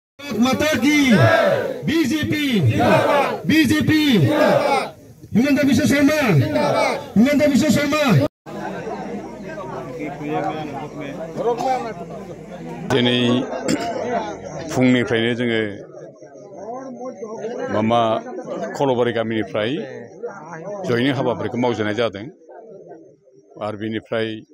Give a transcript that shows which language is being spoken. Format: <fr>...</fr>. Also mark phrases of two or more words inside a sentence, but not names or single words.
<brx>माता की बीजेपी बीजेपी हिमंत विश्व शर्मा हिमंत विश्व शर्मा दिनै फुंनिफ्रायनो जोङो मामा खलबारि गामिनिफ्राय जयैनो हाबाफारिखौ मावजेननाय जादों आरो बेनिफ्राय</brx>